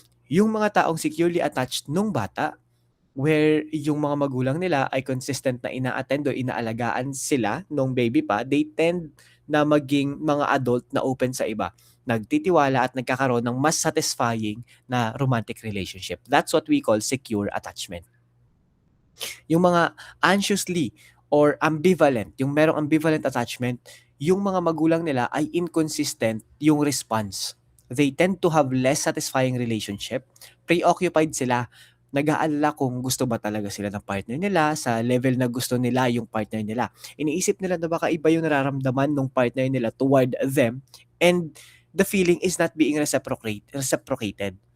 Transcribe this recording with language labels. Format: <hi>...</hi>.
<tl>Yung mga taong securely attached nung bata, where yung mga magulang nila ay consistent na ina-attend o inaalagaan sila nung baby pa, they tend na maging mga adult na open sa iba, nagtitiwala at nagkakaroon ng mas satisfying na romantic relationship.</tl> <en>That's what we call secure attachment.</en> <tl>Yung mga anxiously or ambivalent, yung merong ambivalent attachment, yung mga magulang nila ay inconsistent yung response.</tl> <en>They tend to have less satisfying relationship.</en> <tl>Preoccupied sila. Nag-aalala kung gusto ba talaga sila ng partner nila sa level na gusto nila yung partner nila. Iniisip nila na baka iba yung nararamdaman ng partner nila toward them,</tl> <en>and the feeling is not being reciprocated.</en>